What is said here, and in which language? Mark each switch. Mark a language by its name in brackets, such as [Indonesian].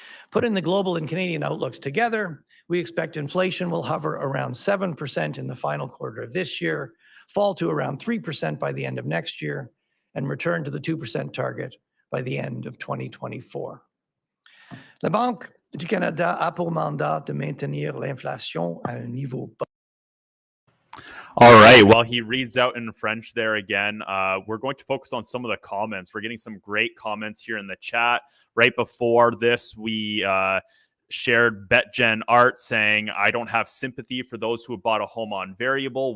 [English] Putting the global and Canadian outlooks together, we expect inflation will hover around 7% in the final quarter of this year, fall to around 3% by the end of next year, and return to the 2% target by the end of 2024. [French] La Banque du Canada a pour mandat de maintenir l'inflation à un niveau bas. [English] All right. Well, he reads out in French there again. We're going to focus on some of the comments. We're getting some great comments here in the chat. Right before this, we shared BetGen Art saying, I don't have sympathy for those who have bought a home on variable.